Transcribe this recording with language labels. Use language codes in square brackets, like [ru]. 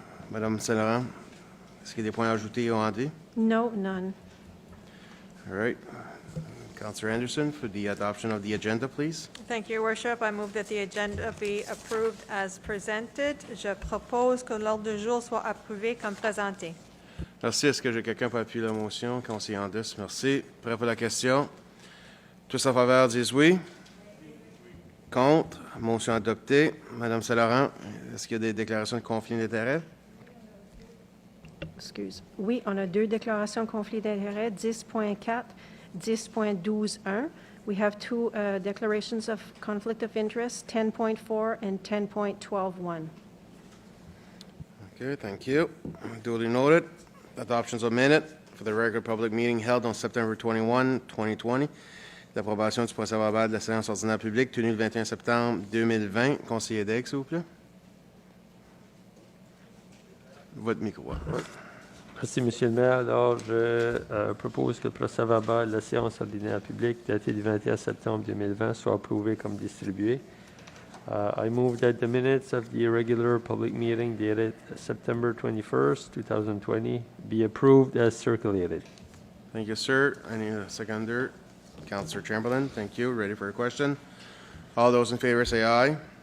[fr] Madame Saint-Laurent, est-ce qu'il y a des points à ajouter ou à enlever? [en] No, none. All right. Councillor Anderson, for the adoption of the agenda, please. Thank you, Your Worship. I move that the agenda be approved as presented. [fr] Je propose que l'ordre du jour soit approuvé comme présenté. Merci. Est-ce que j'ai quelqu'un pour appuyer la motion? Conseiller Andus, merci. Prêt pour la question? Tous en faveur disent oui. Contre? Motion adoptée. Madame Saint-Laurent, est-ce qu'il y a des déclarations de conflit d'intérêt? Excuse. Oui, on a deux déclarations de conflit d'intérêts, 10.4, 10.12.1. [en] We have two declarations of conflict of interest, 10.4 and 10.12.1. Okay, thank you. Duly noted. Adoptions of minute for the regular public meeting held on September 21, 2020. [fr] L'approbation du procès-verbal de la séance ordinaire publique tenue le 21 septembre 2020. Conseiller Daigle, s'il vous plaît. Votre micro. Merci, Monsieur le maire. Alors, je propose que le procès-verbal de la séance ordinaire publique datée du 21 septembre 2020 soit approuvé comme distribué. [en] I move that the minutes of the irregular public meeting dated September 21st, 2020 be approved as circulated. Thank you, sir. I need a seconder. Councillor Chamberlain, thank you. Ready for a question? All those in favor say aye.